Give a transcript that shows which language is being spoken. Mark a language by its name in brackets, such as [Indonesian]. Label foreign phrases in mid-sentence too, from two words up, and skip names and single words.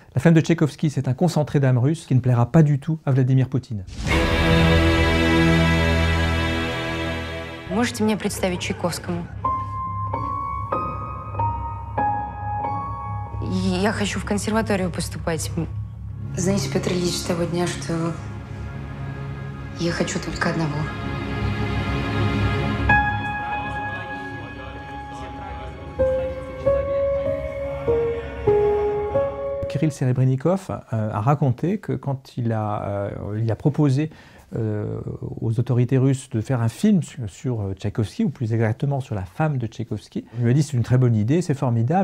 [French] La femme de Tchaïkovski, c'est un concentré d'âme russe qui ne plaira pas du tout à Vladimir Poutine. [Russian] Можете мне представить Чайковскому? Я хочу в консерваторию поступать. Знаете, Петр Ильич, с того дня, что я хочу только одного. [French] Kirill Serebrennikov a raconté que quand il a proposé aux autorités russes de faire un film sur Tchaïkovski, ou plus exactement sur la femme de Tchaïkovski, il lui a dit c'est une très bonne idée, c'est formidable.